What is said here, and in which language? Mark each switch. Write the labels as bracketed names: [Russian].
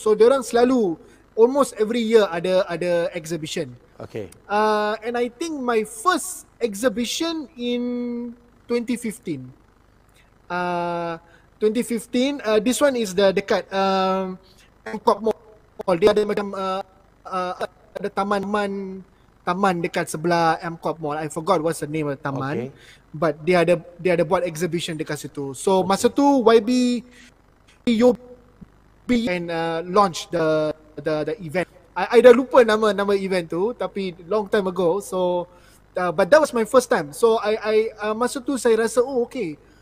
[English] So [Malay] diorang selalu [English] almost every year [Malay] ada [English] exhibition. Okay. And I think my first exhibition in 2015. 2015. This one is [Malay] dekat [English] Angkop Mall. [Malay] Dia ada macam ada taman dekat sebelah MCOP Mall. [English] I forgot what's the name of the [Malay] taman. [English] But [Malay] dia ada buat exhibition dekat situ. [English] So [Malay] masa tu YB [English] and launch the event. I [Malay] dah lupa nama event tu, tapi [English] long time ago. So but that was my first time. So I [Malay] masa tu saya rasa [English] okay.